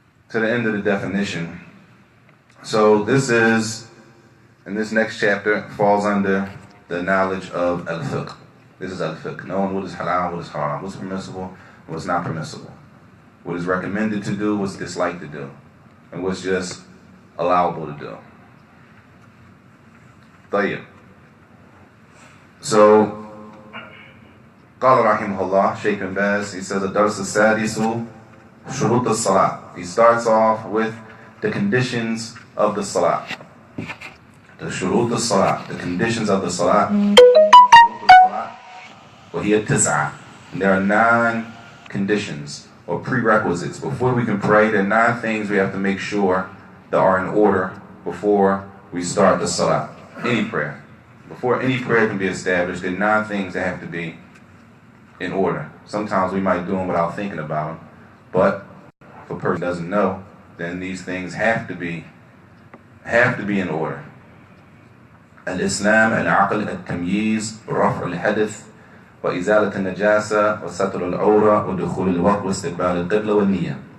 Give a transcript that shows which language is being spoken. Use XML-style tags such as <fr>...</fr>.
<en>To the end of the definition. So this is, in this next chapter, falls under the knowledge of al-fiqh. This is al-fiqh, knowing what is halal, what is haram, what's permissible, what's not permissible, what is recommended to do, what's disliked to do, and what's just allowable to do.</en> <ar>طيب.</ar> <en>So,</en> <ar>قال رحمه الله, Shaykh bin Baz,</ar> <en>he says,</en> <ar>الدرس السادس شروط الصلاة.</ar> <en>He starts off with the conditions of the salat. The shurut al-salat, the conditions of the salat.</en> <ar>وهي تسعة.</ar> <en>There are 9 conditions or prerequisites. Before we can pray, there are 9 things we have to make sure that are in order before we start the salat. Any prayer. Before any prayer can be established, there are 9 things that have to be in order. Sometimes we might do them without thinking about them, but if a person doesn't know, then these things have to be in order.</en> <ar>Al-Islam, al-Aql, al-Tamyiz, Raf' al-Hadith, وإزالة النجاسة وستر العورة ودخول الوقت واستقبال القبلة والنية.</ar>